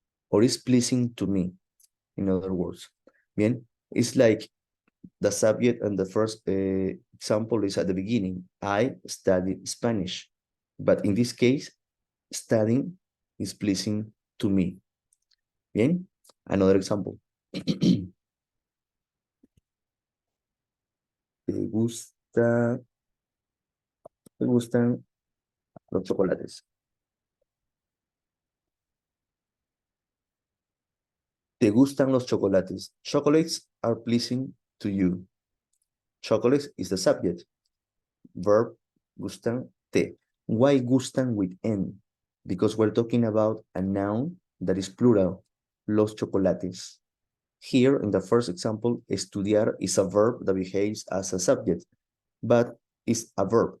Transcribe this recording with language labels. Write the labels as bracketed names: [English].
[English] Or is pleasing to me, in other words. Bien, it's like the subject and the first example is at the beginning. I study Spanish. But in this case, studying is pleasing to me. Bien, another example. [Spanish] ¿Te gustan los chocolates? ¿Te gustan los chocolates? [English] Chocolates are pleasing to you. Chocolates is the subject. Verb, gustan, te. Why gustan with N? Because we're talking about a noun that is plural. [Spanish] Los chocolates. [English] Here, in the first example, estudiar is a verb that behaves as a subject, but it's a verb.